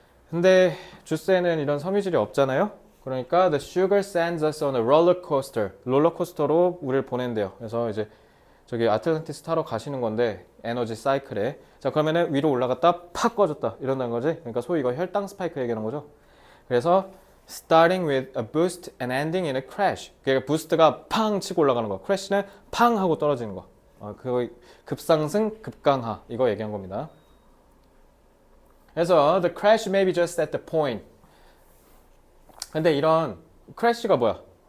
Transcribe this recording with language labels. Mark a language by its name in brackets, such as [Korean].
[Korean] 근데 주스에는 이런 섬유질이 없잖아요. [English] 그러니까 the sugar sends us on a roller coaster. [Korean] 롤러코스터로 우리를 보낸대요. 그래서 이제 저기 아틀란티스 타러 가시는 건데 에너지 사이클에. 자, 그러면은 위로 올라갔다 팍 꺼졌다 이런다는 거지. 그러니까 소위 이거 혈당 스파이크 얘기하는 거죠. [English] 그래서 starting with a boost and ending in a crash. [Korean] 그러니까 부스트가 팡 치고 올라가는 거. crash는 팡 하고 떨어지는 거. 그거 급상승, 급강하 이거 얘기한 겁니다. [English] 그래서 the crash may be just at the point. [Korean] 근데 이런 crash가 뭐야?